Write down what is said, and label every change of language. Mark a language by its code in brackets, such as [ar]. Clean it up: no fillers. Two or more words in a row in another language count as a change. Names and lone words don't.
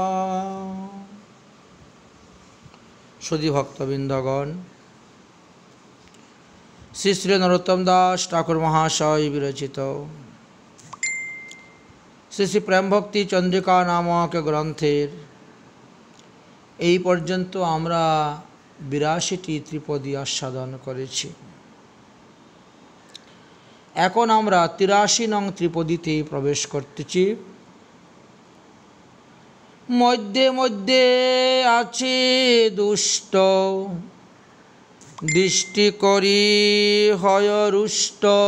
[bn] সুধী ভক্তবিন্দগণ, শ্রী শ্রী নরোত্তম দাস ঠাকুর মহাশয় বিরচিত শ্রী শ্রী প্রেম ভক্তি চন্দ্রিকা নামক গ্রন্থের এই পর্যন্ত আমরা ৮২টি ত্রিপদী আস্বাদন করেছি। এখন আমরা ৮৩ নং ত্রিপদীতে প্রবেশ করতেছি। মধ্যে মধ্যে আছে দুষ্ট, দৃষ্টি করি হয় রুষ্ট,